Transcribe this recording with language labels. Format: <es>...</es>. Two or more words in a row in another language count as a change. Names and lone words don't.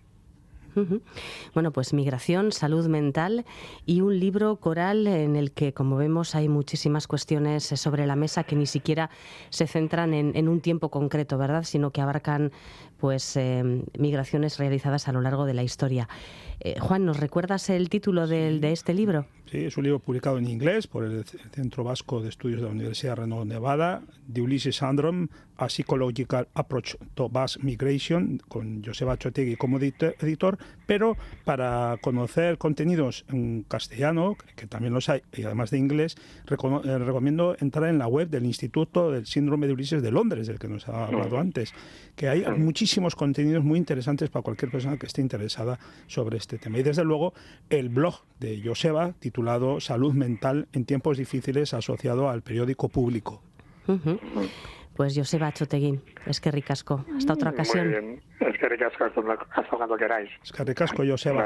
<es>Bueno, pues migración, salud mental y un libro coral en el que, como vemos, hay muchísimas cuestiones sobre la mesa que ni siquiera se centran en un tiempo concreto, ¿verdad? Sino que abarcan pues migraciones realizadas a lo largo de la historia. Juan, ¿nos recuerdas el título de este libro? Sí, es un libro publicado en inglés por el Centro Vasco de Estudios de la Universidad de Reno, Nevada,</es> <en>The Ulysses Syndrome, A Psychological Approach to Mass Migration,</en> <es>con Joseba Chotegui como editor, pero para conocer contenidos en castellano, que también los hay, y además de inglés, recomiendo entrar en la web del Instituto del Síndrome de Ulises de Londres, del que nos ha hablado antes, que hay muchísimos contenidos muy interesantes para cualquier persona que esté interesada sobre este tema. Y desde luego el blog de Joseba, titulado Salud Mental en tiempos difíciles, asociado al periódico Público.</es> <eu>Pues Joseba Chotegui, eskerrik asko.</eu> <es>Hasta otra ocasión. Muy bien,</es> <eu>eskerrik asko,</eu> <es>hasta cuando queráis.</es> <eu>Eskerrik asko, Joseba.</eu>